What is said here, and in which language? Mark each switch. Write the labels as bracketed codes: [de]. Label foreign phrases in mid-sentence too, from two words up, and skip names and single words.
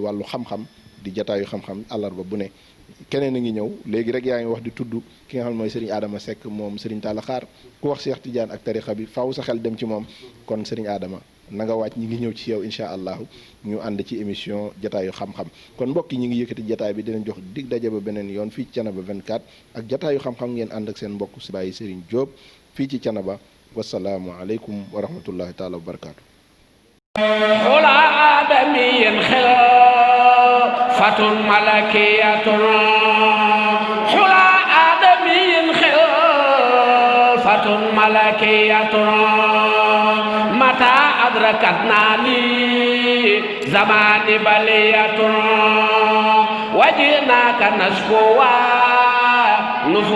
[wo] wàllu xam-xam di jataayu xam-xam àllarba bu ne keneen a ngi ñëw léegi rek yaa ngi wax di tudd ki nga xam ne mooy Serigne Adama Seck moom Serigne Talla Xaar ku wax Cheikh Tidiane ak tarixa bi faaw sa xel dem ci moom kon Serigne Adama na nga wàcc ñi ngi ñëw ci yow [ar] إن شاء الله [wo] ñu ànd ci émission jataayu xam-xam kon mbokk yi ñi ngi yëkkati jataay bi dinañ jox dig daje ba beneen yoon fii ci Thiénaba 24 ak jataayu xam-xam ngeen ànd ak seen mbokk si bàyyi Serigne Diop fii ci Thiénaba [ar] والسلام عليكم ورحمة الله تعالى وبركاته. خلا آدميين خلافة ملكية خلا آدميين خلافة ملكية متى أدركتني زماني بلية وجئناك نشكو